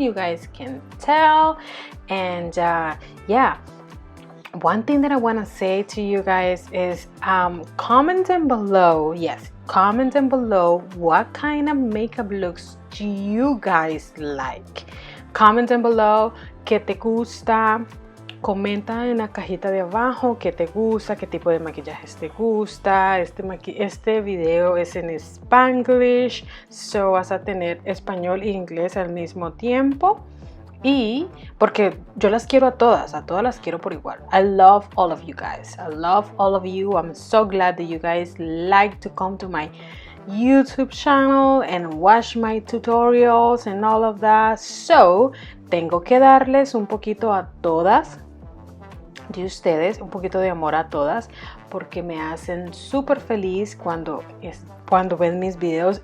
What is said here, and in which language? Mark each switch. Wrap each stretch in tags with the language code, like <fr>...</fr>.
<en>You guys can tell. And yeah, one thing that I want to say to you guys is comment down below. Yes, comment down below what kind of makeup looks do you guys like. Comment down below</en> <es>que te gusta. Comenta en la cajita de abajo qué te gusta, qué tipo de maquillajes te gusta. Este video es en Spanglish, so vas a tener español e inglés al mismo tiempo. Y porque yo las quiero a todas las quiero por igual.</es> <en>I love all of you guys. I love all of you. I'm so glad that you guys like to come to my YouTube channel and watch my tutorials and all of that.</en> <es>So, tengo que darles un poquito a todas de ustedes, un poquito de amor a todas, porque me hacen súper feliz cuando ven mis videos.</es>